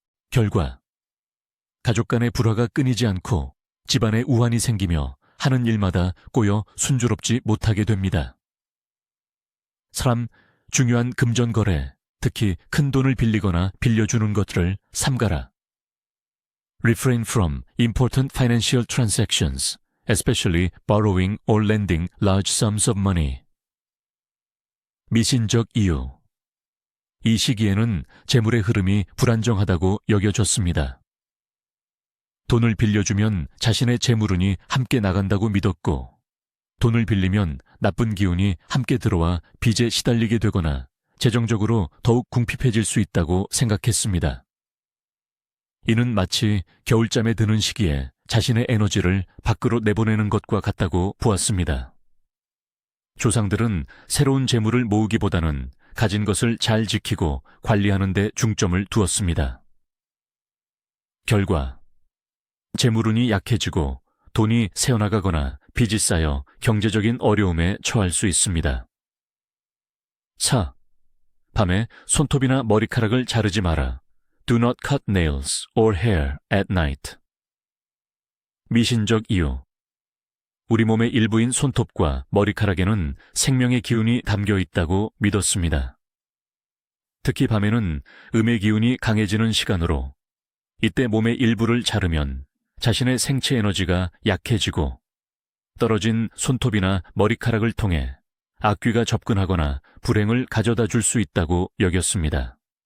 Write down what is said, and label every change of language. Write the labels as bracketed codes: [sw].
[ko] 결과 가족 간의 불화가 끊이지 않고 집안에 우환이 생기며 하는 일마다 꼬여 순조롭지 못하게 됩니다. 3. 중요한 금전거래, 특히 큰 돈을 빌리거나 빌려주는 것들을 삼가라. [en] Refrain from important financial transactions, especially borrowing or lending large sums of money. [ko] 미신적 이유. 이 시기에는 재물의 흐름이 불안정하다고 여겨졌습니다. 돈을 빌려주면 자신의 재물운이 함께 나간다고 믿었고, 돈을 빌리면 나쁜 기운이 함께 들어와 빚에 시달리게 되거나 재정적으로 더욱 궁핍해질 수 있다고 생각했습니다. 이는 마치 겨울잠에 드는 시기에 자신의 에너지를 밖으로 내보내는 것과 같다고 보았습니다. 조상들은 새로운 재물을 모으기보다는 가진 것을 잘 지키고 관리하는 데 중점을 두었습니다. 결과, 재물운이 약해지고 돈이 새어나가거나 빚이 쌓여 경제적인 어려움에 처할 수 있습니다. 4. 밤에 손톱이나 머리카락을 자르지 마라. [en] Do not cut nails or hair at night. [ko] 미신적 이유. 우리 몸의 일부인 손톱과 머리카락에는 생명의 기운이 담겨 있다고 믿었습니다. 특히 밤에는 음의 기운이 강해지는 시간으로, 이때 몸의 일부를 자르면 자신의 생체 에너지가 약해지고 떨어진 손톱이나 머리카락을 통해 악귀가 접근하거나 불행을 가져다 줄 수 있다고 여겼습니다.